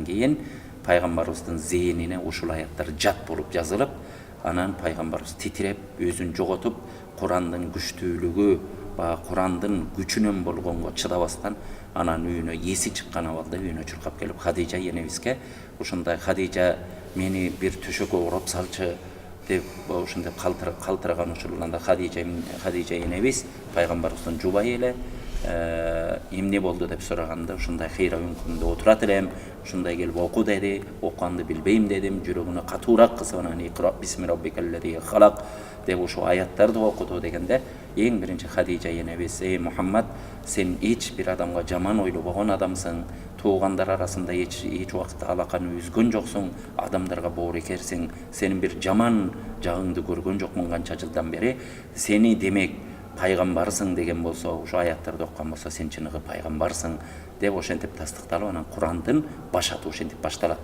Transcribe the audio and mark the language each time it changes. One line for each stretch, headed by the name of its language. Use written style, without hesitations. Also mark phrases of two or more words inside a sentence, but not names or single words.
Kyrgyz: кийин пайгамбарыбыздын зээнине ушул аяттар жат болуп жазылып, анан пайгамбарыбыз титиреп, өзүн жоготуп, Курандын күчтүүлүгү, Курандын күчүнөн болгонго чыдабастан анан үйүнө эси чыккан абалда үйүнө чуркап келип Хадижа энебизге ушундай Хадижа мени бир төшөккө уруп салчы деп ушундай калтыраган учурларда Хадижа энебиз пайгамбарыбыздын жубайы эле эмне болду деп сураганда ушундай Хейра үңкүрүндө отурат элем, ушундай келип оку деди, окуганды билбейм дедим, жүрөгүнө катуураак кысып анан
Arabic: اقرأ باسم ربك الذي خلق
Kyrgyz: деп ушул аяттарды окуду дегенде эң биринчи Хадижа энебиз: "Эй Мухаммад, сен эч бир адамга жаман ойлобогон адамсың, туугандар арасында эч убакытта алаканы үзгөн жоксуң, адамдарга боорекерсиң, сенин бир жаман жагыңды көргөн жокмун канча жылдан бери, сени демек пайгамбарсың деген болсо, ошо аяттарды окуган болсо сен чыныгы пайгамбарсың" деп ошентип тастыкталып, анан Курандын башаты ошентип башталат.